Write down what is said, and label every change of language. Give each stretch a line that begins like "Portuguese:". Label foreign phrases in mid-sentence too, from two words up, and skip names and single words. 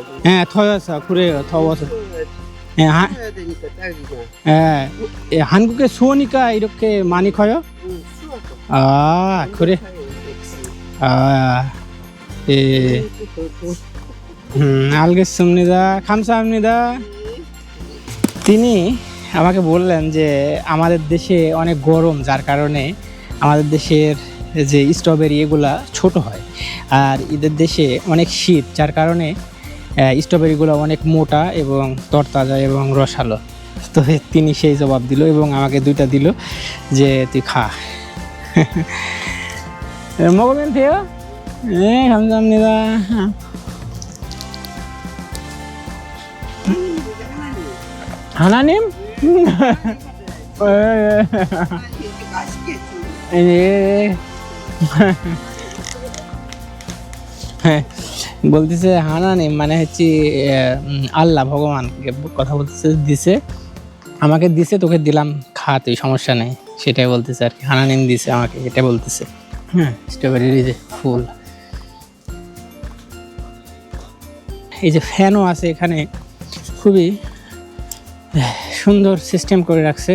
Korean: 예, 더워서 그래요. 더워서. 예, 해야 되니까 딸기가. 예, 한국에 추우니까 이렇게 많이 커요? 응, 추워서. 아, 그래. 아, 예. 알겠습니다. 감사합니다.
Bangla: তিনি আমাকে বললেন যে আমাদের দেশে অনেক গরম, যার কারণে আমাদের দেশের যে স্ট্রবেরি এগুলা ছোট হয়, আর এদের দেশে অনেক শীত, যার কারণে স্ট্রবেরিগুলো অনেক মোটা এবং তরতাজা এবং রসালো। তো তিনি সেই জবাব দিল এবং আমাকে 2টা দিল যে তুই খা।
Korean: 먹으면 돼요? 네, 감사합니다. 하나님? 이렇게 맛있겠지. 예.
Bangla: বলতেছে হানানিম মানে হচ্ছে আল্লাহ, ভগবানকে কথা বলতেছে, দিছে আমাকে, দিছে তোকে দিলাম, খা তুই, সমস্যা নেই, সেটাই বলতেছে আর কি। হানানিম দিছে আমাকে, এটা বলতেছে। হ্যাঁ, স্ট্রবেরির এই যে ফুল, এই যে ফ্যানও আছে এখানে, খুবই সুন্দর সিস্টেম করে রাখছে।